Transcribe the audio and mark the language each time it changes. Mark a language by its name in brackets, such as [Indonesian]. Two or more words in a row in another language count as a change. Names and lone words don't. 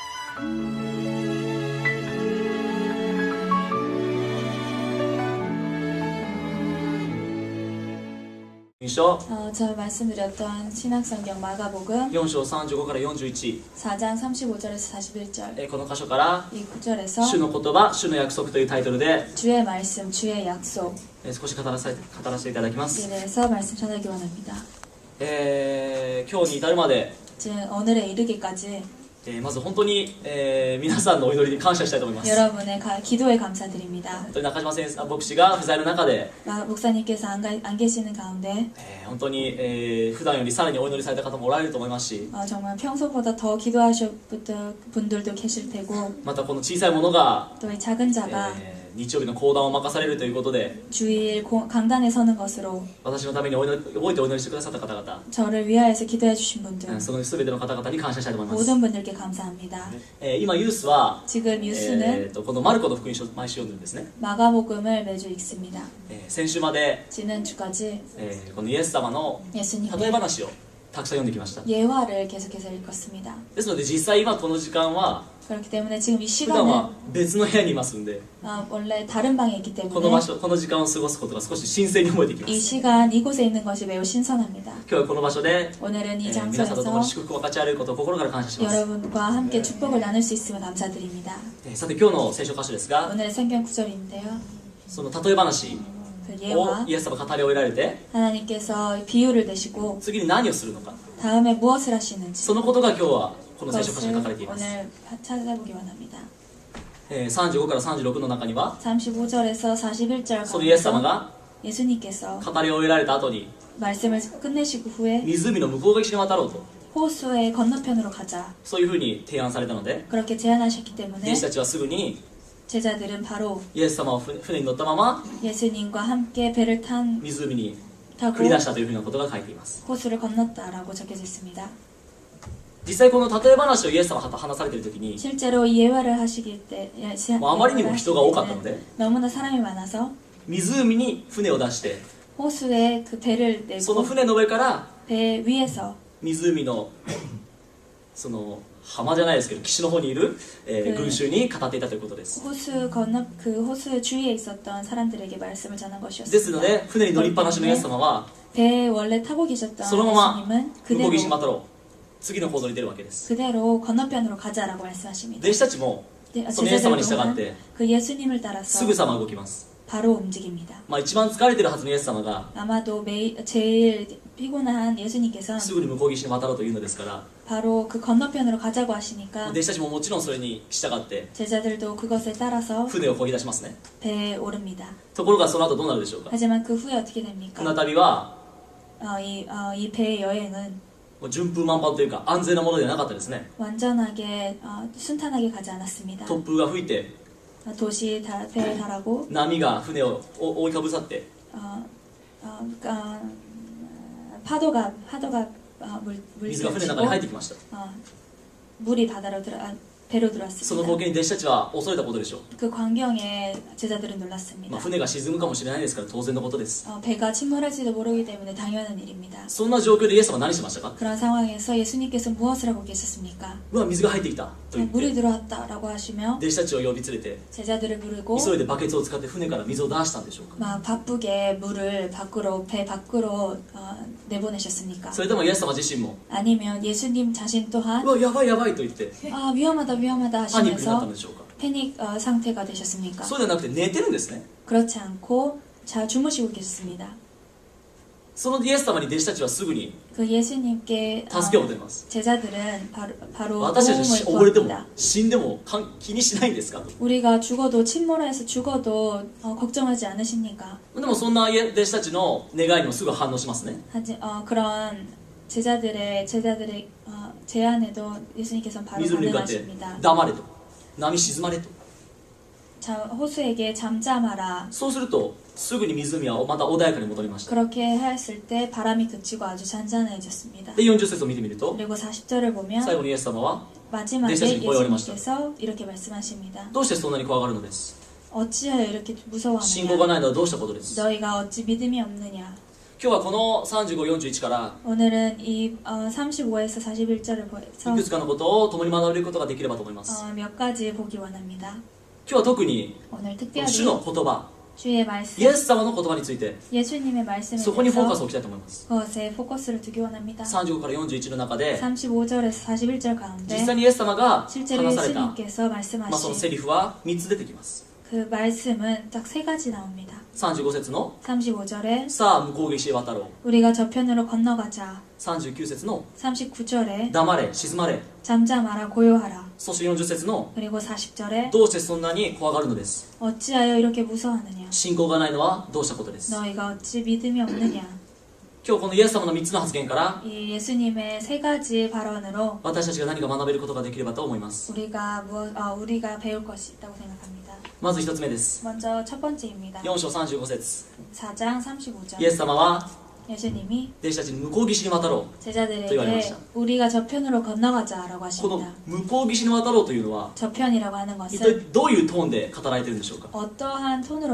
[Korean] 저 말씀드렸던 신학성경 마가복음 [Japanese] 4 章35から41 [Korean] 4장 35절에서 41절 [Japanese] この箇所から [Korean] 이 구절에서 [Japanese] 主の言葉、主の約束というタイトルで [Korean] 주의 말씀, 주의 약속 [Japanese] 少し語らせていただきます [Korean] 에 대해서 말씀 전하기 원합니다. [Japanese] 今日に至るまで [Korean] 지금 오늘에 이르기까지 [Japanese] まず本当に、皆さんのお祈りに感謝したいと思います。 [Korean] 여러분의 기도에 감사드립니다. [Japanese] 本当に中島先生牧師が不在の中で、 [Korean] 목사님께서 안 계시는 가운데 [Japanese] 本当に、普段よりさらにお祈りされた方もおられると思いますし、 [Korean] 정말 평소보다 더 기도하실 분들도 계실 테고 [Japanese] またこの小さいものが、 [Korean] 또 이 작은 자가 [Japanese] 日曜日の講談を任されるということで、 [Korean] 주일 강단에 서는 것으로 [Japanese] 私のために覚えてお祈りしてくださった方々、 [Korean] 저를 위하여서 기도해 주신 분들 [Japanese] その全ての方々に感謝したいと思います。 [Korean] 모든 분들께 감사합니다. [Japanese] 今ユースは [Korean] 지금 뉴스는 [Japanese] このマルコの福音書を毎週読んでるんですね。 [Korean] 마가복음을 매주 읽습니다. [Japanese] 先週まで、 [Korean] 지난주까지 [Japanese] このイエス様の例え [Korean] 예수님의 [Japanese] 話をたくさん読んできました。 [Korean] 예화를 계속해서 읽었습니다. [Japanese] ですので実際今この時間は [Korean] 그렇기 때문에 지금 이 [Japanese] 普段 [Korean] 시간은 [Japanese] は別の部屋にいますんで、 [Korean] 원래 다른 방에 있기 [Japanese] この [Korean] 때문에 [Japanese] 場所、この時間を過ごすことが少し新鮮に思えてきま [Korean] 이 [Japanese] す。 [Korean] 시간 이곳에 있는 것이 매우 신선합니다. [Japanese] 今日はこの場所で、 [Korean] 오늘은 이 [Japanese] 皆さんと共 [Korean] 장소에서 [Japanese] に祝福を分かち合えることを心から感謝します。 [Korean] 여러분과 함께 축복을 나눌 수 있음을 감사드립니다. [Japanese] さて今日の聖書箇所ですが、 [Korean] 오늘의 성경 구절인데요. [Japanese] その例え話 [Korean] 그 [Japanese] を [Korean] 예화 [Japanese] イエス様が語り終えられて、 [Korean] 하나님께서 비유를 내시고 [Japanese] 次に何をするのか、 [Korean] 다음에 무엇을 하시는지 [Japanese] そのことが今日はこの聖書箇所に書かれてい [Korean] 그것을 [Japanese] ます。 [Korean] 오늘 찾아보기 원합니다. [Japanese] 35 から36の中には、 [Korean] 35절에서 41절 [Japanese] そのイエス様 [Korean] 가운데서 [Japanese] が [Korean] 예수님께서 [Japanese] 語り終えられた後に、 [Korean] 말씀을 끝내시고 후에 [Japanese] 湖の向こう岸に渡ろうと、 [Korean] 호수의 건너편으로 가자, [Japanese] そういうふうに提案されたので、 [Korean] 그렇게 제안하셨기 때문에 [Japanese] 弟子たちはすぐに [Korean] 제자들은 바로 [Japanese] イエス様を船に乗ったまま [Korean] 예수님과 함께 배를 탄 [Japanese] 湖に [Korean] 타고 [Japanese] 繰り出したというふうなことが書いています。 [Korean] 호수를 건넜다라고 적혀져 있습니다. [Japanese] 実際この例え話をイエス様が話されている時に、 [Korean] 실제로 이 예화를 하시길 때 [Japanese] もう あまりにも人が多かったので [Korean] 너무나 사람이 많아서 [Japanese] 湖に船を出して、 [Korean] 호수에 그 배를 [Japanese] その [Korean] 내고 [Japanese] 船の上から [Korean] 배 위에서 [Japanese] 湖のその浜じゃないですけど岸の方にいる、群衆に語っていたということです。 [Korean] 그 호수 주위에 있었던 사람들에게 말씀을 전한 [Japanese] ですの [Korean] 것이었습니다. [Japanese] で船に乗りっぱなしのイエス様は [Korean] 배에 원래 타고 계셨던 [Japanese] そのまま [Korean] 예수님은 [Japanese] 向こう岸に [Korean] 그대로 [Japanese] 渡ろう、次の行動に出るわけです。 [Korean] 그대로 건너편으로 가자라고 말씀하십니다. [Japanese] 弟子たちも そのイエス様に従って [Korean] 그 예수님을 [Japanese] す [Korean] 따라서 [Japanese] ぐさま動きます。 [Korean] 바로 움직입니다. [Japanese] 一番疲れてるはずのイエス様が [Korean] 아마도 제일 피곤한 예수님께서는 [Japanese] すぐに向こう岸に渡ろうというのですから、 [Korean] 바로 그 건너편으로 가자고 하시니까 [Japanese] 弟子たちももちろんそれに従って [Korean] 제자들도 그것에 따라서 [Japanese] 船を漕ぎ出しますね。 [Korean] 배에 오릅니다. [Japanese] ところがその後どうなるでしょうか。 [Korean] 하지만 그 후에 어떻게 됩니까? [Japanese] 船旅は [Korean] 이 배의 여행은 [Japanese] もう順風満帆というか安全なものではなかったですね。 [Korean] 완전하게 순탄하게 가지 않았습니다. [Japanese] 突風が吹いて [Korean] 배에 달하고 [Japanese] 波が船を覆いかぶさって、 [Korean] 파도가 [Japanese] 水が船の中に入ってきました。 [Korean] 물이 배로 [Japanese] その [Korean] 들어왔습니다. [Japanese] 光景に弟子たちは恐れたことでしょう。 [Korean] 그 광경에 제자들은 놀랐습니다. [Japanese] 船が沈むかもしれないですから当然のことです。 [Korean] 배가 침몰할지도 모르기 때문에 당연한 일입니다. [Japanese] そんな状況でイエス様は何しましたか。 [Korean] 그런 상황에서 예수님께서 무엇을 하고 계셨습니까? [Japanese] うわ、水が入ってきたと言っ [Korean] 물이 [Japanese] て [Korean] 들어왔다라고 하시며 [Japanese] 弟子たちを呼び連れて [Korean] 제자들을 부르고 [Japanese] 急いでバケツを使って船から水を出したんでしょうか。 [Korean] 막 바쁘게 물을 배 밖으로 내보내셨습니까? [Japanese] それともイエス様自身も [Korean] 아니면 예수님 자신 또한 [Japanese] うわ、やばいやばいと言って [Korean] 위험하다 위험하다 [Japanese] パニックになった [Korean] 하시면서 [Japanese] のでしょうか。 [Korean] 패닉 상태가 되셨습니까? [Japanese] そうではなくて寝てるんですね。 [Korean] 그렇지 않고 주무시고 계셨습니다. [Japanese] そのイエス様に弟子たちはすぐに [Korean] 그 예수님께 [Japanese] 助けを求めます。 [Korean] 제자들은 바로 [Japanese] 私たち [Korean] 도움을 [Japanese] 溺れても [Korean] 구합니다. [Japanese] 死んでも気にしないんですかと。 [Korean] 우리가 죽어도 침몰해서 죽어도 걱정하지 않으십니까? [Japanese] でもそんな弟子たちの願いにもすぐ反応しますね。 [Korean] 그런 제자들의 제안에도 예수님께서는 바로 [Japanese] 水に向かって [Korean] 반응하십니다. [Japanese] 黙れと、波静まれと。 [Korean] 호수에게 잠잠하라. [Japanese] そうするとすぐに湖はまた穏やかに戻りました。 [Korean] 그렇게 했을 때 바람이 그치고 아주 잔잔해졌습니다. [Japanese] で40節を見てみると [Korean] 그리고 40절을 보면 [Japanese] 最後にイエス様は [Korean] 마지막에 예수님께서 이렇게 말씀하십니다. [Japanese] どうしてそんなに怖がるのです。 [Korean] 어찌하여 이렇게 [Japanese] 信仰が [Korean] 무서워하느냐? [Japanese] ないのはどうしたことです。 [Korean] 너희가 어찌 믿음이 없느냐? [Japanese] 今日はこの3541から [Korean] 오늘은 이 35에서 41절을 [Japanese] い [Korean] 보여서 [Japanese] くつかのことを共に学べることができればと思います。 [Korean] 몇 가지 보기 원합니다. [Japanese] 今日は特に [Korean] 오늘 [Japanese] 主 [Korean] 특별히 [Japanese] の言葉、 [Korean] 주의 [Japanese] イ [Korean] 말씀, [Japanese] エス様の言葉について [Korean] 예수님의 말씀에 [Japanese] そこにフォーカス [Korean] 대해서 [Japanese] を置きたいと思います。 [Korean] 그것에 포커스를 두기 원합니다. [Japanese] 35 から41の中で [Korean] 35절에서 41절 [Japanese] 実 [Korean] 가운데 [Japanese] 際にイエス様が [Korean] 실제로 [Japanese] 話された、 [Korean] 예수님께서 [Japanese] その [Korean] 말씀하신 [Japanese] セリフは3つ出てきます。 [Korean] 그 말씀은 딱 세 가지 나옵니다. [Japanese] 35 節の [Korean] 35절에 [Japanese] さあ向こう岸へ渡ろう、 [Korean] 우리가 저편으로 건너가자. [Japanese] 39 節の [Korean] 39절에 [Japanese] 黙れ静まれ、 [Korean] 잠잠하라 고요하라. [Japanese] そして40節の [Korean] 그리고 40절에 [Japanese] どうしてそんなに怖がるのです。 [Korean] 어찌하여 이렇게 무서워하느냐. [Japanese] 信仰がないのはどうしたことです。 [Korean] 너희가 어찌 믿음이 없느냐. [Japanese] 今日このイエス様の3つの発言から [Korean] 이 예수님의 세 가지 발언으로 [Japanese] 私たちが何か学べることができればと思います。 [Korean] 우리가 배울 것이 있다고 생각합니다. [Japanese] まず1つ目です。 [Korean] 먼저 첫 번째입니다. [Japanese] 4 章35節 [Korean] 4장 35절. [Japanese] イエス様は [Korean] 예수님이 [Japanese] 弟子たちに向こう岸に渡ろう。 [Korean] 제자들에게 우리가 저편으로 건너가자라고 [Japanese] この [Korean] 하십니다. [Japanese] 向こう岸に渡ろうというのは [Korean] 저편이라고 하는 [Japanese] 一 [Korean] 것은 [Japanese] 体どういうトーンで語られているんでしょうか。 [Korean] 어떠한 톤으로